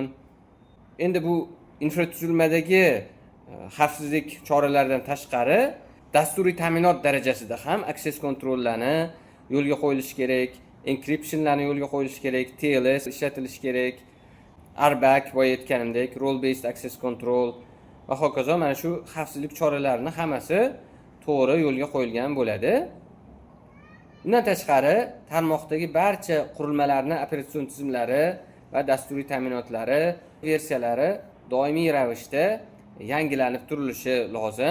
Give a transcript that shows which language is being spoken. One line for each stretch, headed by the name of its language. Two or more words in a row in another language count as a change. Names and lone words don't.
Uzbek: Endi bu infratuzilmadagi xavfsizlik choralaridan tashqari dasturiy ta'minot darajasida ham aksess kontrollarni yo'lga qo'yilishi kerak, encryptionlarni yo'lga qo'yilishi kerak, TLS ishlatilishi kerak, RBAC boya aytganimdek,
English: role based access control
Uzbek: va hokazo. Mana shu xavfsizlik choralarining hammasi to'g'ri yo'lga qo'yilgan bo'ladi. Bundan tashqari tarmoqdagi barcha qurilmalarning operatsion tizimlari va dasturiy ta'minotlari, versiyalari doimiy ravishda yangilanib turilishi lozim.